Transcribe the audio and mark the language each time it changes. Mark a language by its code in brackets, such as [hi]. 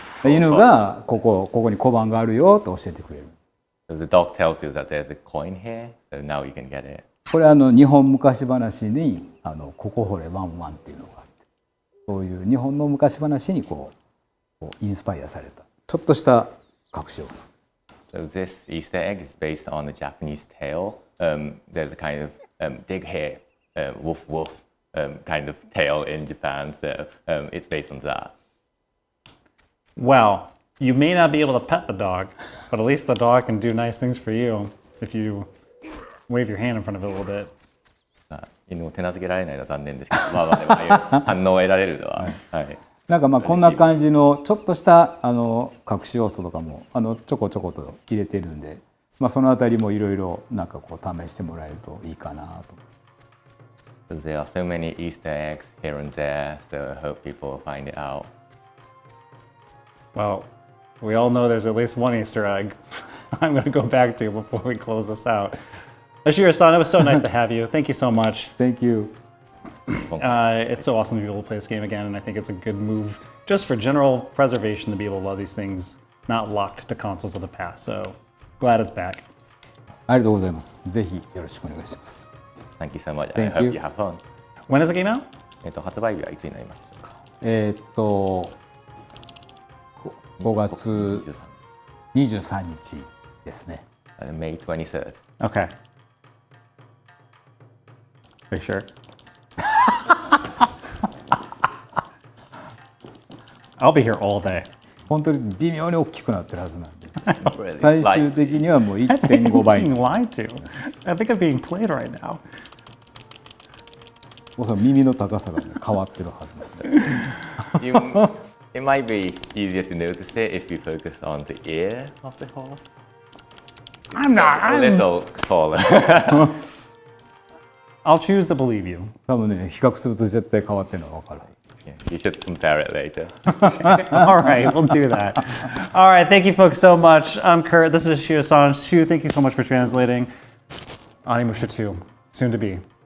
[ja] 犬がここに小判があるよと教えてくれる。 [en] So the dog tells you that there's a coin here, so now you can get it. [ja] これ日本昔話にここ掘れワンワンっていうのがあって、そういう日本の昔話にこうインスパイアされたちょっとした隠し要素。 [en] So this Easter egg is based on a Japanese tale. There's a kind of dig here, woof woof kind of tale in Japan, so it's based on that. Well, you may not be able to pet the dog, but at least the dog can do nice things for you if you wave your hand in front of it a little bit. [ja] 犬を手なずけられないのは残念ですけど、でもああいう反応を得られるのは、はい。なんかこんな感じのちょっとした隠し要素とかもちょこちょこと入れてるんで、そのあたりもいろいろなんかこう試してもらえるといいかなと。 [en] There are so many Easter eggs here and there, so I hope people find it out. Well, we all know there's at least one Easter egg I'm going to go back to before we close this out. Eshiro-san, it was so nice to have you. Thank you so much. Thank you. It's so awesome to be able to play this game again, and I think it's a good move just for general preservation to be able to love these things not locked to consoles of the past. So glad it's back. [ja] ありがとうございます。ぜひよろしくお願いします。 [en] Thank you so much. Thank I hope you. you have fun. When is the game out? [ja] 発売日はいつになりますか 5月23日ですね。 [en] May 23rd. Okay. Are you sure? I'll be here all day. [ja] 本当に微妙に大きくなってるはずなんで、最終的にはもう 1.5 倍。 [en] I'm being lied to. I think I'm being played right now. [ja] その耳の高さが、変わってるはずなんで。 [en] It might be easier to notice it if you focus on the ear of the horse. I'm not. A little taller. I'll choose to believe you. [ja] 多分ね、比較すると絶対変わってるのが分かるはず。 [en] You should compare it later. All right, we'll do that. All right, thank you folks so much. I'm Kurt. This is Eshiro-san. Shu, thank you so much for translating. Onimusha 2, soon to be.